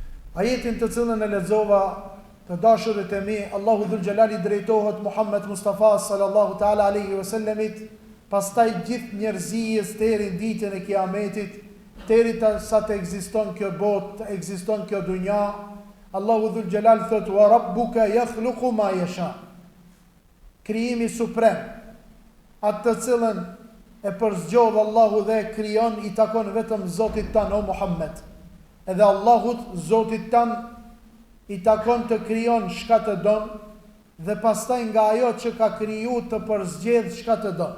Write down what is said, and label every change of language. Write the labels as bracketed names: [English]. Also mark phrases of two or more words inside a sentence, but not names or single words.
[Albanian] Ajetin të cilën e lexova, të dashurit e mi, Allahu Dhul Gjelali drejtohet Muhammed Mustafa [Arabic] صلى الله تعالى عليه [Albanian] wasallamit, pastaj gjithë njerëzijës deri në ditën e Kiametit, deri sa të ekziston kjo botë, të ekziston kjo dunja. Allahu Dhul Gjelal thot: [Arabic] "وربك يخلق ما يشاء." [Albanian] Krijimi suprem, atë të cilën e përzgjodh Allahu dhe e krijon, i takon vetëm Zotit tan, o Muhammed. Edhe Allahut, Zotit tan, i takon të krijon çka të don, dhe pastaj nga ajo që ka kriju të përzgjedh çka të don.